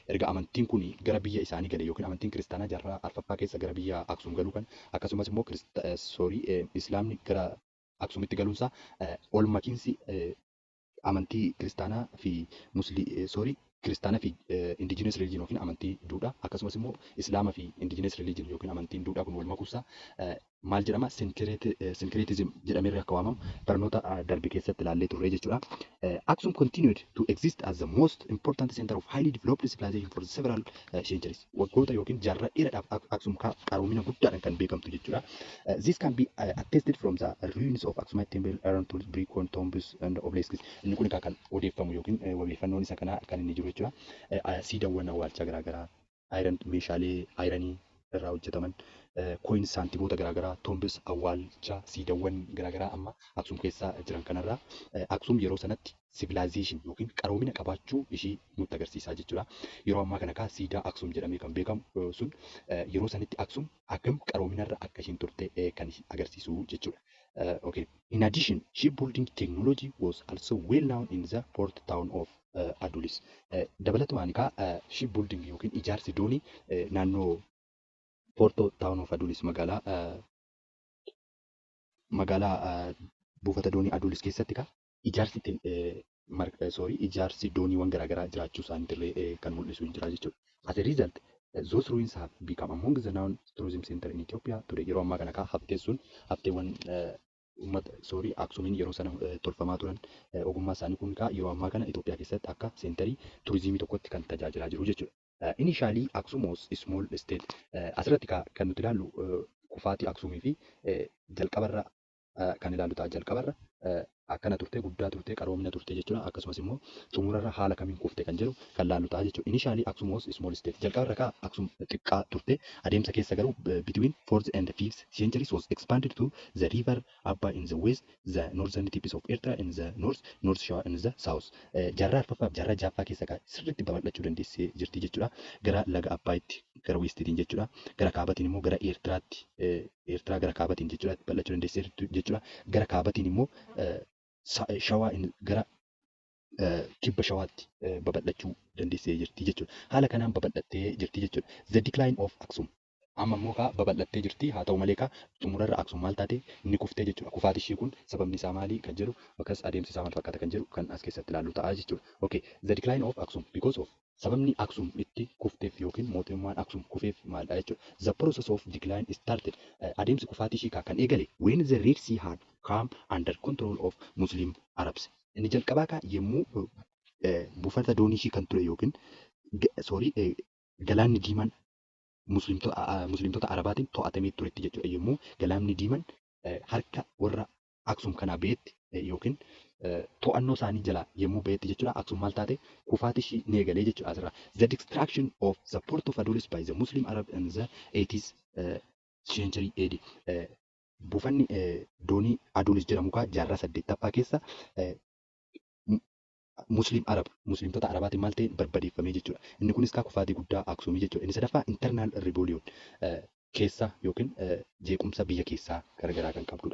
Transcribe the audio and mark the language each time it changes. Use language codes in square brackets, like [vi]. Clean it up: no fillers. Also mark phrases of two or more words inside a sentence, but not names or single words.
[om] Erga amantiin kun gara biyya isaanii gale yookiin amantiin kiristaanaa jaarraa arfaffaa keessa gara biyya Aksum galuu kan akkasumas immoo Islaamni gara Aksumitti galuunsaa ol makiinsi amantii kiristaanaa fi kiristaanaa fi [en] indigenous religion [om] yookiin amantii duudhaa akkasumas immoo islaamaa fi [en] indigenous religion [om] yookiin amantiin duudhaa kun wal makuusaa maal jedhama syncretism jedhamee akka waamamu barnoota darbe keessatti ilaallee turre jechuudha. [en] Aksum continued to exist as the most important center of highly developed civilization for several centuries. [om] Waggoota yookiin jaarraa dheeraadhaaf Aksum qaroomina guddaadhaan kan beekamtu jechuudha. [en] This can be attested from the ruins of Aksumite temple, iron tools, brick tombs and obelisks. [om] Inni kun kan odeeffamu yookiin odeeffannoon isa kana kan inni jiru jechuudha. Siidaawwan awwaalchaa garaagaraa, meeshaalee ayiranii irraa hojjetaman, coins saantimoota garaagaraa, tombs awwaalchaa, siidaawwan garaagaraa amma Aksum keessa jiran kanarraa Aksum yeroo sanatti civilization yookiin qaroomina qabaachuu ishii nutti agarsiisaa jechuudha. Yeroo ammaa kana kaa siidaa Aksum jedhamee kan beekamu sun yeroo sanitti Aksum akkam qaroominarra akka ishiin turte kan agarsiisu jechuudha. Okay. [en] In addition, shipbuilding technology was also well known in the port town of Adulis. [om] Dabalatumaan kaa shipbuilding yookiin ijaarsi doonii naannoo [en] port town of Adulis [om] magaalaa buufata doonii Adulis keessatti kaa ijaarsi dooniiwwan garaagaraa jiraachuu isaaniitillee kan mul'isu hin jira jechuudha. [en] As a result, those ruins have become among the known tourism center in Ethiopia today. [om] Yeroo ammaa kana kaa hafteewwan Aksumiin yeroo sana tolfamaa turan ogummaa isaanii kun kaa yeroo ammaa kana Itoophiyaa keessatti akka seenterii turizimii tokkotti kan tajaajilaa jiru jechuudha. [en] Initially Aksum was a small state. [om] Asirratti kan nuti ilaallu kufaatii Aksumii fi jalqabarra kan ilaallu ta'a. Jalqabarra akkana turte, guddaa turte, qaroomina turte jechuudha. Akkasumas immoo xumurarra haala kamiin kufte kan jedhu kan ilaallu ta'a jechuudha. [en] Initially Aksum was a small state. [om] Jalqabarra Aksum xiqqaa turte. Adeemsa keessa garuu [en] between 4th and 5th centuries was expanded to the river Abba in the west, the northern tips of Eritrea in the north, North Shawaa in the south. [om] Jaarraa arfaffaaf jaarraa jaaffaa keessa sirriitti babal'achuu dandeessee jirti jechuudha. Gara laga Abbaayitti gara westiitiin jechuudha. Gara kaabatiin immoo gara Eertiraatti, Eertiraa gara kaabatiin jechuudha bal'achuu dandeessee jechuudha. Gara kaabatiin immoo Shawaa gara kibba Shawaatti babal'achuu dandeessee jirti jechuudha. Haala kanaan babal'attee jirti jechuudha. [en] The decline of Aksum. [om] Amma immoo babal'attee jirti. Haa ta'u malee xumurarra Aksum maal taate ni kuftee jechuudha. Kufaatii ishii kun sababni isaa maali kan jedhu akkas adeemsi isaa maal fakkaata kan jedhu kan as keessatti ilaallu ta'a jechuudha. [en] Okay, the decline of Aksum because of [om] sababni Aksum itti kufteef yookiin mootummaan Aksum kufeef maalidha jechuudha. [en] The process of decline started. [om] Adeemsi kufaatii ishii kan eegale [en] when the Red Sea had come under control of Muslim Arabs. [om] Inni jalqabaa yommuu buufata doonii ishii kan ture yookiin galaanni diimaan musliimtota Arabaatiin to'atamee turetti jechuudha. Yommuu galaanni diimaan harka warra Aksum kanaa ba'etti yookiin to'annoo isaanii jalaa yommuu ba'etti jechuudha. Aksum maal taate kufaatii ishii ni eegalee jechuudha asirraa. [en] The destruction of the port of Adulis by the Muslim Arab in the 80th century AD. [om] Buufanni doonii Adulis jedhamu jaarraa 8ffaa keessa musliimtota Arabaatiin maal ta'e barbadeeffamee jechuudha. Inni kunis kufaatii guddaa Aksumii jechuudha. Inni sadaffaa [en] internal rebellion [om] keessa yookiin jeequmsa biyya keessaa garaagaraa kan qabdudha jechuudha.